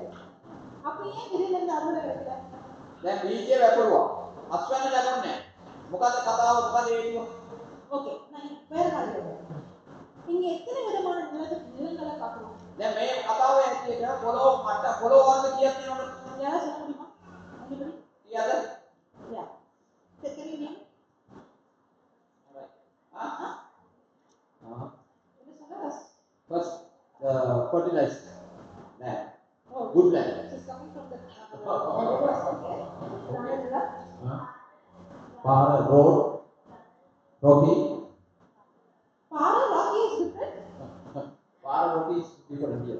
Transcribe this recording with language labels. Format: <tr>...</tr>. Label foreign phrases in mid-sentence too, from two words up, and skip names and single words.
<ta>அப்ப ஏன் விதையில இருந்து அறுவடை கிடைக்கல?</ta> <si>දැන් බීජය වැපරුවා. අස්වැන්න ලැබුණේ නැහැ. මොකද්ද කතාව? මොකද හේතුව?</si> <ta>ஓகே, நான் வேற மாதிரி கேக்குறேன். இங்க எத்தனை விதமான நிலங்களை பார்க்கிறோம்?</ta> <si>දැන් මේ කතාවේ ඇටියට පොළොව මට්ට පොළොව වර්ග කීයක් තියෙනවද?</si> <ta>யாராவது சொல்ல முடியுமா?</ta> <en>anybody?</en> <si>කීයද?</si> <en>Yeah. Can you name?</en> <si>හා?</si> <ta>என்ன சொல்ல?</ta> <en>First, the fertilized land. Oh, Good land. This is coming from the okay. Para, road, rocky. Para rocky is different. Para, rocky is different, yes.</en>